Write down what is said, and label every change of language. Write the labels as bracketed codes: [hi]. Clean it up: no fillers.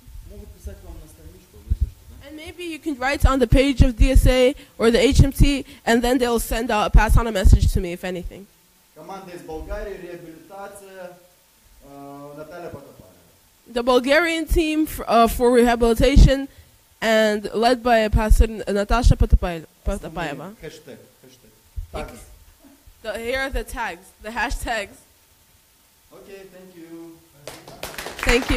[ru] Могут писать вам на страничку, если что, да? [en] And maybe you can write on the page of DSA or the HMT, and then they'll pass on a message to me if anything. [ru] Команда из Болгарии, реабилитация, Наталья Потапаева. [en] The Bulgarian team for rehabilitation, and led by Pastor Natasha Potapayeva. [ru] Хэштег. Tags. [en] Here are the tags, the hashtags. Okay, thank you. Thank you.